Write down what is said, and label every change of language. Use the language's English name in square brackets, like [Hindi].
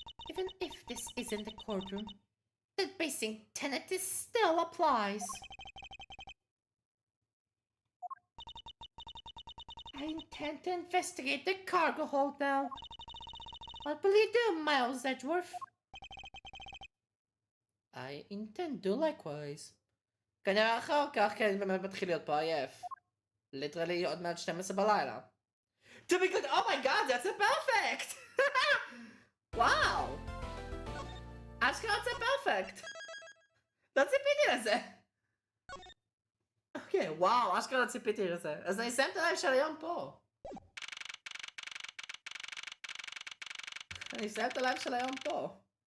[English] Even if this isn't a courtroom, the basic tenet still applies. I intend to investigate the cargo hold now. What will you do, Miles Edgeworth? I intend to likewise. [Hebrew] כנראה אחר כך, כי אני באמת מתחיל להיות פה עייף. Literally עוד מעט 12 בלילה. [English] To be good, oh my god, that's a perfect! Wow! [Hebrew] אשכרה זה perfect! לא ציפיתי לזה! אוקיי, וואו, אשכרה ציפיתי לזה. אז אני אסיים את הלייב של היום פה. אני אסיים את הלייב של היום פה.